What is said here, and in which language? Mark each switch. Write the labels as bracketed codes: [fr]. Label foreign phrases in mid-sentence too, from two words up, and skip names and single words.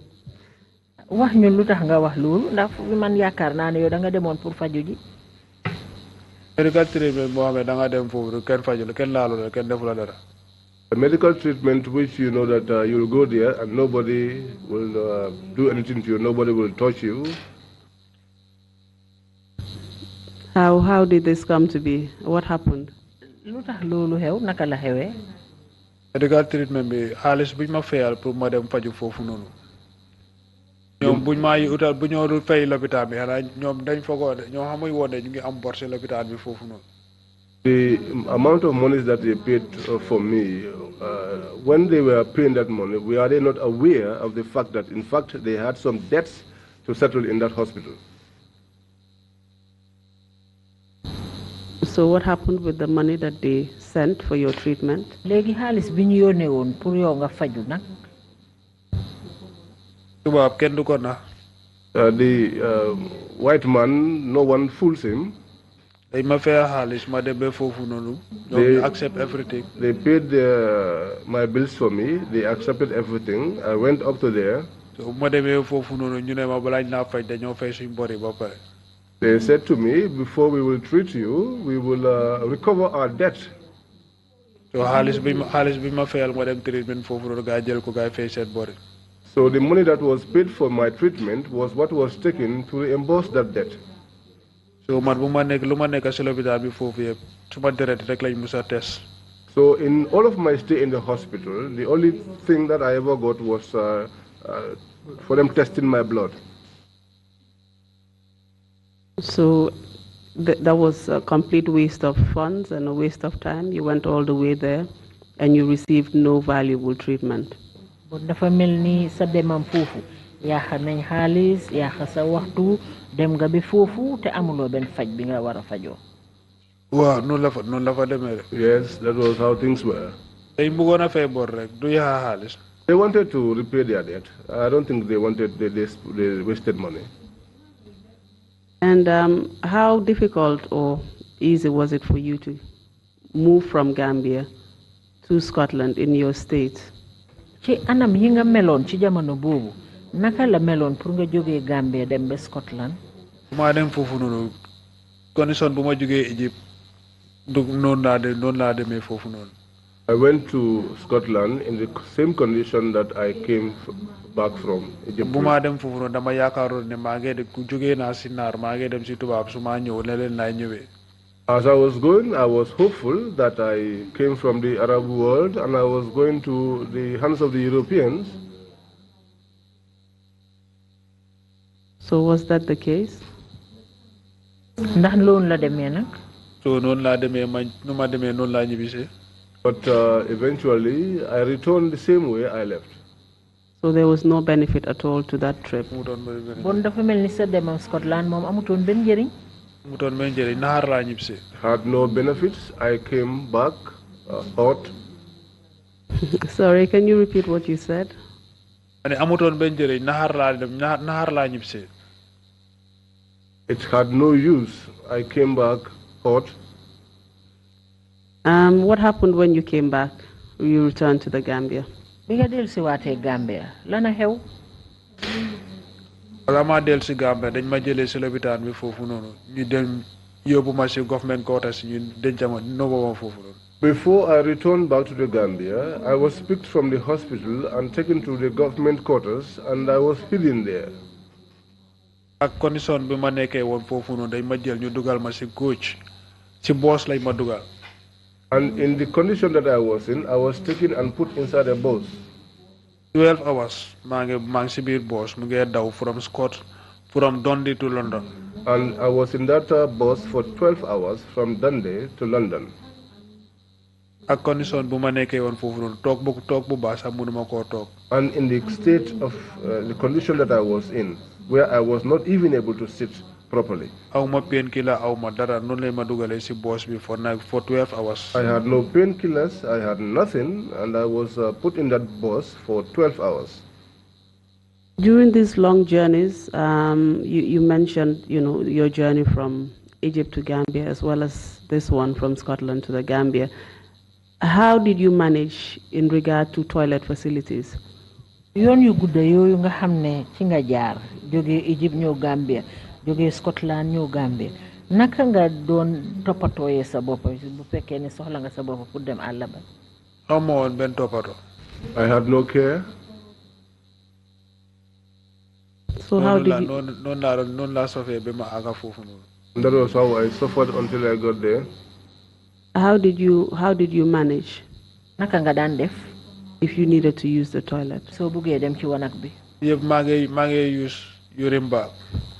[wo] Wax ñun lu tax nga wax loolu ndax man yaakaar naa ne yow da nga demoon pour faju ji. [en] Medical treatment [wo] moo xam ne da nga dem foofu kenn faju la kenn laalu la kenn defu la dara. [en] A medical treatment which you know that you will go there and nobody will do anything to you, nobody will touch you. How did this come to be? What happened? [wo] Lu tax loolu xew naka la xewee. [en] Medical treatment [wo] bi xaalis buñ ma fayal pour ma dem faju foofu noonu. Ñoom buñ ma utal bu ñoo dul fay lopitaan bi xanaa ñoom dañ fogoon ñoo xamuy woon ne ñu ngi am bor ci lopitaan bi foofu noonu. [en] The amount of money that they paid for me, when they were paying that money, were they not aware of the fact that, in fact, they had some debts to settle in that hospital? So what happened with the money that they sent for your treatment? [wo] Legi halis bi ñu yónnee woon pour yow nga faju nag. tubaab kenn du ko na. [en] The white man, no one fools him. [wo] Dañ ma fay xaalis ma dem ba foofu noonu. [en] They accept everything. They paid my bills for me. They accepted everything. I went up to there. [wo] So ma demee foofu noonu ñu ne ma balaa ñu naa faj dañoo fay suñ bori ba pare. [en] They said to me, before we will treat you, we will recover our debt. [wo] So xaalis bi ma fayal ma dem treatment foofu noonu gaa jël ko gaa fay seen bori. [en] So the money that was paid for my treatment was what was taken to reimburse that debt. So man bu ma nekk lu ma nekk si lopitaan bi foofu yëpp suma deret rek lañ musa test. So in all of my stay in the hospital, the only thing that I ever got was for them testing my blood. So that was a complete waste of funds and a waste of time. You went all the way there and you received no valuable treatment. [wo] Bon dafa mel ni sa demam foofu yaaxa nañ xaalis yaaxa sa waxtu dem nga bi foofu te amuloo benn faj bi nga war a fajoo. Waaw noonu la fa demee rek. [en] Yes, that was how things were. [wo] Dañ bëggoon a fay bor rek du yaaxa xaalis. [en] They wanted to repay their debt. I don't think they wanted, they wasted money. And how difficult or easy was it for you to move from Gambia to Scotland in your state? [wo] Ci anam yi nga meloon ci jamono boobu naka la meloon pour nga jógee Gambia dem ba Scotland. maa dem foofu noonu condition bu ma jógee Egypt du noonu laa demee foofu noonu. [en] I went to Scotland in the same condition that I came back from Egypt. [wo] bu maa dem foofu noonu dama yaakaaroon ne maa ngi jógee naa si naar maa ngi dem si tubaab su maa ñëw ne leen laay ñëwee. [en] As I was going, I was hopeful that I came from the Arab world and I was going to the hands of the Europeans. So was that the case? [wo] Ndax loolu la demee nag. So noonu laa demee nu ma demee noonu laa ñibbisee. [en] But eventually, I returned the same way I left. So there was no benefit at all to that trip. [wo] Bon dafa mel ni sa demam Scotland moom amutoon benn njëriñ. [en] Had no benefits. I came back hot. Sorry, can you repeat what you said? It had no use. I came back hot. What happened when you came back? You returned to the Gambia? [wo] Bi nga dellusiwaatee Gambia lana xew. Wala ma dellusi Gambia dañ ma jëlee si lopitaan bi foofu noonu ñu dem yóbbu ma si [en] government quarters [wo] ñu denc ma nobba ma foofu noonu. [en] Before I returned back to the Gambia, I was picked from the hospital and taken to the government quarters, and I was hidden there. [wo] Ak condition bi ma nekkee woon foofu noonu dañ ma jël ñu dugal ma si coach si boss lañ ma dugal. [en] And in the condition that I was in, I was taken and put inside a bus. 12 hours, [wo] mang si biir bus, mu ngi daw [en] from Dundee to London. And I was in that bus for 12 hours from Dundee to London. [wo] Ak condition bu ma nekkee woon foofu noonu toog bu baax sax mënuma koo toog. [en] And in the state of the condition that I was in, where I was not even able to sit properly. [wo] Aw ma painkiller, aw ma dara noonu lay ma dugalee si bus bi [en] for 12 hours. I had no painkillers, I had nothing, and I was put in that bus for 12 hours. During these long journeys, you mentioned, your journey from Egypt to Gambia, as well as this one from Scotland to the Gambia. How did you manage in regard to toilet facilities? [wo] Yoon yu gudda yooyu nga xam ne ci nga jaar jógee Egypt ñëw Gambia jógee Scotland ñëw Gambia naka nga doon toppatooyee sa bopp bu fekkee ne soxla nga sa bopp pour dem àll ba. Amoo woon benn toppatoo. [en] I had no care. So how did you? [wo] noonu laa sofee ba ma àgga foofu noonu. [en] That was how I suffered until I got there. How did you manage? [wo] Naka nga daan def? [en] If you needed to use the toilet. [wo] So buggee dem ci wanak bi. Yëpp maa ngi [en] use urine bag. [wo] Carita.